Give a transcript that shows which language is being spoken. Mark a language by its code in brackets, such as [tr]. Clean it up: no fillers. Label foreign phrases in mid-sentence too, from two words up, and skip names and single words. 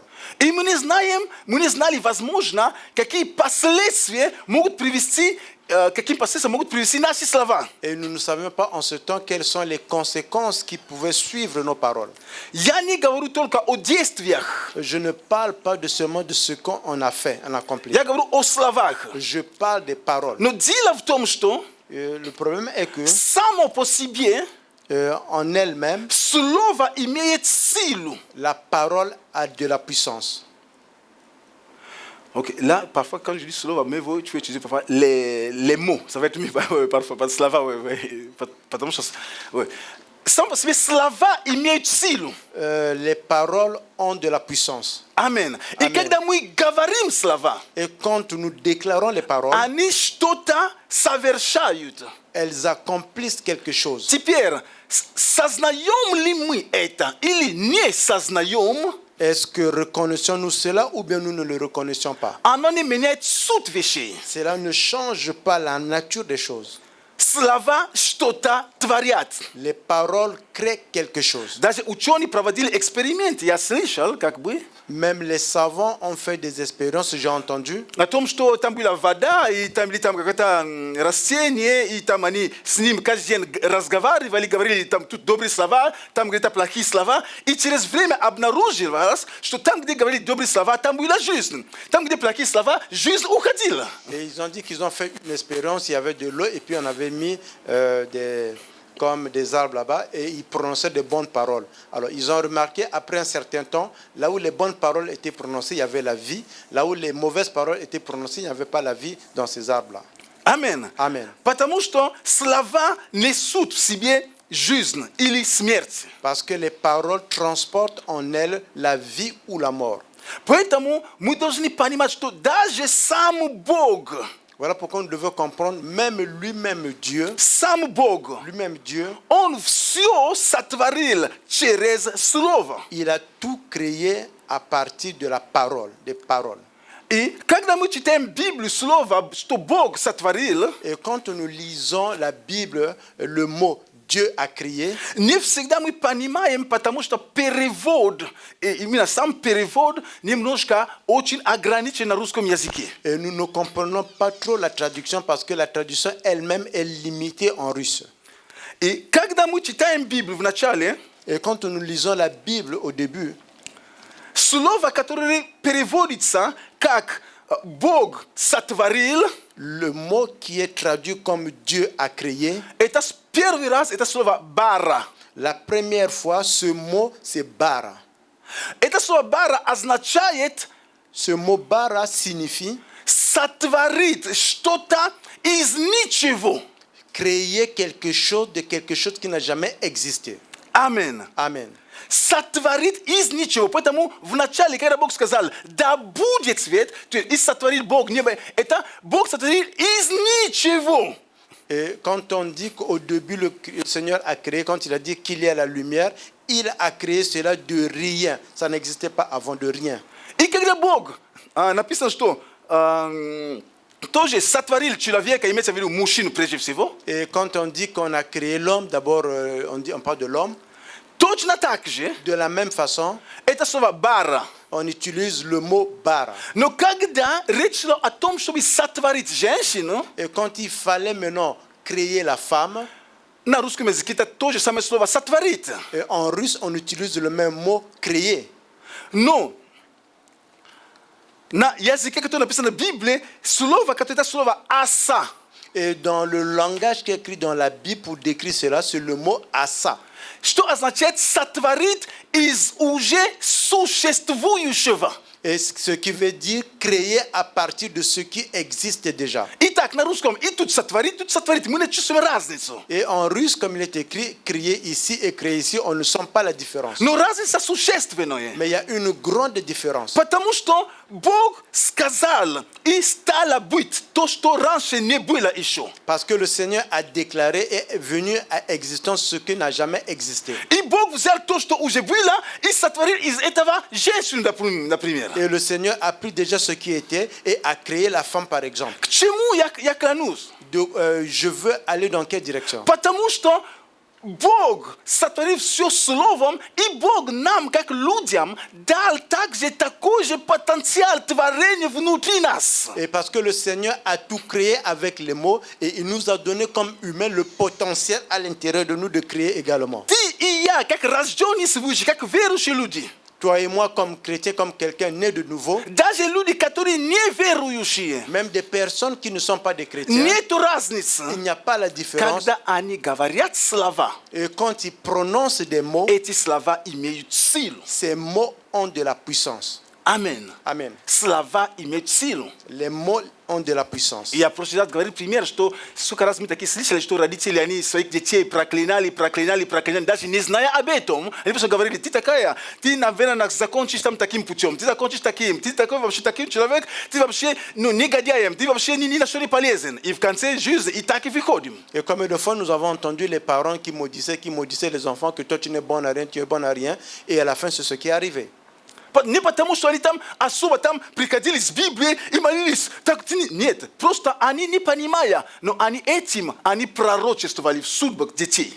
[ru] И мы не знали, возможно, какие последствия могут привести наши слова. [fr] Et nous ne savions pas en ce temps quelles sont les conséquences qui pouvaient suivre nos paroles. [ru] Я не говорю только о действиях. [fr] Je ne parle pas seulement de ce qu'on a fait, on a accompli. [ru] Я говорю о словах. [fr] Je parle des paroles. [ru] Но дело в том, что [fr] Le problème est que [ru] само по себе [fr] En elle-même, [ru] Слово имеет силу. [fr] la parole a de la puissance. Ok, là, parfois, quand je dis слово, mais vous, tu peux utiliser parfois les mots. Ça va être mieux parfois, pas [ru] слова, потому что... Сам по себе слова имеют силу. [fr] Les paroles ont de la puissance. [ru] Амен. И [fr] Amen. [ru] когда мы говорим слова, [fr] Et quand nous déclarons les paroles, [ru] они что-то совершают. [fr] elles accomplissent quelque chose. [ru] Теперь, сознаем ли мы это или не сознаем, [fr] Est-ce que reconnaissons-nous cela ou bien nous ne le reconnaissons pas? [ru] оно не меняет суть вещей. [fr] Cela ne change pas la nature des choses. [ru] Слова что-то творят. [fr] Les paroles créent quelque chose. [ru] Даже ученые проводили эксперименты. Я слышал, как бы, [fr] Même les savants ont fait des expériences, j'ai entendu, [ru] о том, что там была вода, и там были там какое-то растение, и там они с ним каждый день разговаривали, говорили там тут добрые слова, там где-то плохие слова, и через время обнаружилось, что там, где говорили добрые слова, там была жизнь. Там, где плохие слова, жизнь уходила. [fr] et ils ont dit qu'ils ont fait une expérience, il y avait de l'eau et puis on avait mis comme des arbres là-bas et ils prononçaient de bonnes paroles. Alors ils ont remarqué après un certain temps, là où les bonnes paroles étaient prononcées, il y avait la vie, là où les mauvaises paroles étaient prononcées, il n'y avait pas la vie dans ces arbres-là. [ru] Амен. [fr] Amen. [ru] Потому что слова несут в себе жизнь или смерть. [fr] Parce que les paroles transportent en elles la vie ou la mort. [ru] Поэтому мы должны понимать, что даже сам Бог, [fr] Voilà pourquoi nous devons comprendre, même lui-même Dieu, [ru] сам Бог, Он все сотворил через Слово. [fr] il a tout créé à partir de la parole, des paroles. [ru] И когда мы читаем Библию, Слово, что Бог сотворил, [fr] Et quand nous lisons la Bible, le mot Dieu a créé, [ru] не всегда мы понимаем, потому что перевод, и именно сам перевод немножко очень ограничен на русском языке. [fr] et nous ne comprenons pas trop la traduction parce que la traduction elle-même est limitée en russe. [ru] И когда мы читаем Библию в начале, [fr] Et quand nous lisons la Bible au début, [ru] слово, которое переводится как Бог сотворил, [fr] le mot qui est traduit comme Dieu a créé, [ru] это первый раз это слово «бара». [fr] la première fois, ce mot, c'est bara. [ru] Это слово «бара» означает [fr] Ce mot bara signifie [ru] сотворить что-то из ничего. [fr] créer quelque chose de quelque chose qui n'a jamais existé. [ru] Амин. [fr] Amen. [ru] Сотворит из ничего. Поэтому в начале, когда Бог сказал, да будет свет, то есть и сотворил Бог небо, это Бог сотворил из ничего. [fr] Et quand on dit qu'au début le Seigneur a créé, quand il a dit qu'il y a la lumière, il a créé cela de rien. Ça n'existait pas avant de rien. [ru] И когда Бог, написано, что тоже сотворил человека, имеется в виду мужчину прежде всего, [fr] Et quand on dit qu'on a créé l'homme, d'abord on parle de l'homme. [ru] точно так же, [fr] De la même façon, [ru] это слово «бара». [fr] on utilise le mot bara. [ru] Но когда речь шла о том, чтобы сотворить женщину, [fr] Et quand il fallait maintenant créer la femme, [ru] на русском языке это то же самое слово «сотворить». [fr] et en russe, on utilise le même mot créer. [ru] Но на языке, который написано в Библии, слово, которое это слово «аса». [fr] Et dans le langage qui est écrit dans la Bible pour décrire cela, c'est le mot asa. [ru] Что означает сотворить из уже существующего. [fr] Et ce qui veut dire créer à partir de ce qui existe déjà. [ru] Итак, на русском и тут сотворить, мы не чувствуем разницу. [fr] Et en russe, comme il est écrit, créer ici et créer ici, on ne sent pas la différence. [ru] Но разница существенная. [fr] Mais il y a une grande différence. [ru] Потому что Бог сказал, и стало быть то, что раньше не было еще. [fr] Parce que le Seigneur a déclaré et est venu à existence ce qui n'a jamais existé. [ru] И Бог взял то, что уже было, и сотворил из этого женщину, например. [fr] Et le Seigneur a pris déjà ce qui était et a créé la femme, par exemple. [ru] К чему я клянусь? [fr] Je veux aller dans quelle direction? [ru] Потому что Бог сотворил все словом, и Бог нам, как людям, дал также такой же потенциал творения внутри нас. [fr] Et parce que le Seigneur a tout créé avec les mots et il nous a donné comme humains le potentiel à l'intérieur de nous de créer également. [ru] Ты и я, как рожденные свыше, как верующие люди, [fr] toi et moi comme chrétiens, comme quelqu'un né de nouveau, [ru] Даже люди, которые не верующие, [fr] même des personnes qui ne sont pas des chrétiens, [ru] нету разницы. [fr] il n'y a pas la différence. [ru] Когда они говорят слова, [fr] Et quand ils prononcent des mots, [ru] эти слова имеют силу. [fr] ces mots ont de la puissance. [ru] Амин. [fr] Amen. [ru] Слова имеют силу. [fr] Les mots ont de la puissance. [ru] Я в прошлый раз говорил пример, что сколько раз мы такие слышали, что родители, они своих детей проклинали, даже не зная об этом. Они просто говорили, ты такая, ты, наверное, закончишь там таким путем, ты закончишь таким, ты такой вообще таким человек, ты вообще, негодяем, ты вообще ни на что не полезен. И в конце жизни и так и выходим. [fr] Et combien de fois nous avons entendu les parents qui maudissaient les enfants, que toi tu n'es bon à rien, tu es bon à rien, et à la fin c'est ce qui est arrivé. [ru] Не потому, что они там особо там приходили с Библией и молились. Так, нет, просто они не понимая, но они этим, они пророчествовали в судьбах детей.